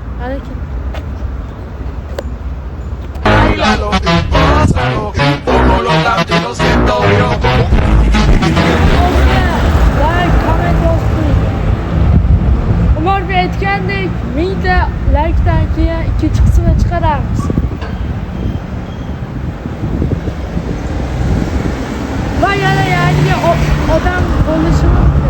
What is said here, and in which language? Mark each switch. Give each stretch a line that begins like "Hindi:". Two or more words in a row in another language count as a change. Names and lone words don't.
Turkish: Hadi
Spanish: Bailalo, pásalo, como los latinos siento yo.
English: like, comment
Uzbek: yozing. Umar Bey aytgandek, 1000 ta like'dan keyin ikkinchi qismini chiqaramiz. Va yana yangi odam bo'lishi mumkin.